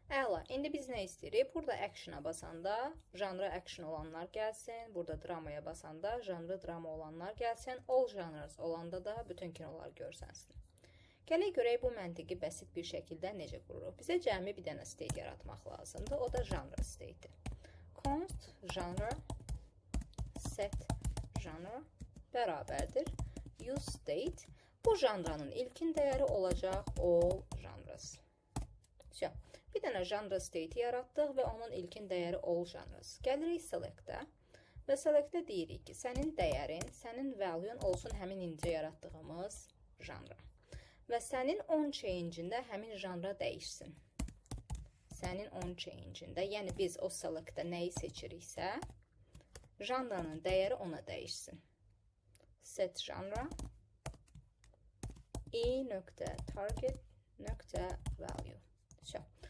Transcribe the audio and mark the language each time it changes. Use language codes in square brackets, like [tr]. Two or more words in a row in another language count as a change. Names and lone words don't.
[az] Əla, indi biz nə istəyirik? Burada action'a basanda janrı action olanlar gəlsin. Burada dramaya basanda janrı drama olanlar gəlsin. [en] All genres [az] olanda da bütün kinolar görsənsin. Gələk görək bu məntiqi bəsit bir şəkildə necə qururuq. Bizə cəmi bir dənə state yaratmaq lazımdır. O da [en] genre state'i. Const genre set genre bərabərdir use state. [az] Bu janranın ilkin dəyəri olacaq [en] all genres. [az] Bir dənə [en] genre state [az] yaratdıq və onun ilkin dəyəri [en] all genres. [az] Gəlirik select-ə və select-ə deyirik ki, sənin dəyərin, sənin value-un olsun həmin incə yaratdığımız janra. Və sənin [en] on change-ində [az] həmin janra dəyişsin. Sənin [en] on change-ində, [az] yəni biz o select-də nəyi seçiriksə, janranın dəyəri ona dəyişsin. [en] Set genre i.target.value.